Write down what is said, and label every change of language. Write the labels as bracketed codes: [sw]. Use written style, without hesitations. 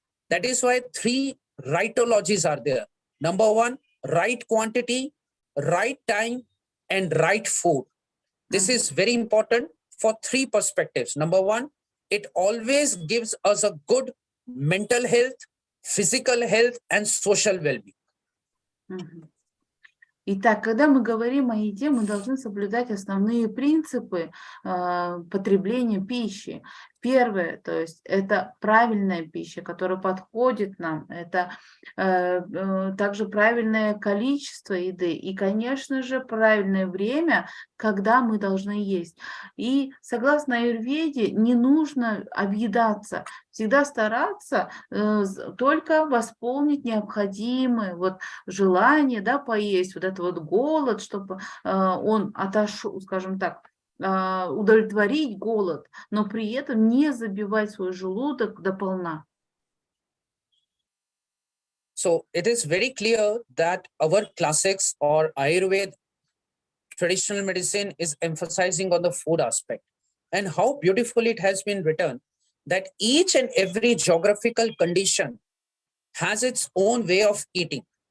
[en] That is why 3 rightologies are there. Number 1, right quantity, right time, and right food. This is very important for 3 perspectives. Number 1, it always gives us a good mental health, physical health, and social well-being. [ru] Итак, когда мы говорим о еде, мы должны соблюдать основные принципы потребления пищи. Первое, то есть это правильная пища, которая подходит нам, это также правильное количество еды и, конечно же, правильное время, когда мы должны есть. И согласно аюрведе не нужно объедаться, всегда стараться только восполнить необходимые желания, да, поесть, этот голод, чтобы он отошел, скажем так, удовлетворить голод, но при этом не забивать свой желудок до полна. [en] So it is very clear that our classics or Ayurveda traditional medicine is emphasizing on the food aspect, and how beautifully it has been written that each and every geographical condition has its own way of eating.